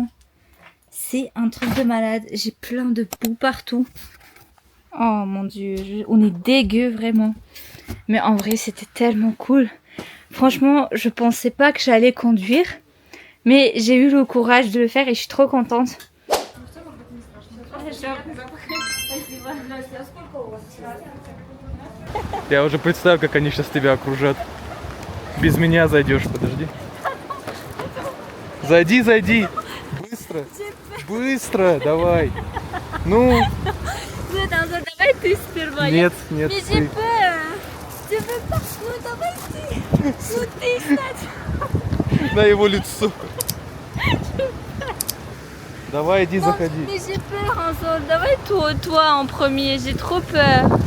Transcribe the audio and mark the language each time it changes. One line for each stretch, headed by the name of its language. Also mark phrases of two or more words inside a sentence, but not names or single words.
French: C'est un truc de malade. J'ai plein de boue partout. Oh mon Dieu, on est dégueu vraiment. Mais en vrai, c'était tellement cool. Franchement, je pensais pas que j'allais conduire. Mais j'ai eu le courage de le faire et je suis trop contente.
Russian: Я уже представляю, как они сейчас тебя окружат. Без меня зайдешь, подожди. Зайди, зайди. Быстро. Быстро, давай. Ну. Давай ты сперва. Нет, нет.
French: Mais j'ai peur. Je veux pas.
Russian: Ну давай ты. Ну ты, кстати. На его лицо. Давай, иди, заходи.
French: Mais j'ai peur, Anzol. Давай toi en premier, j'ai trop peur.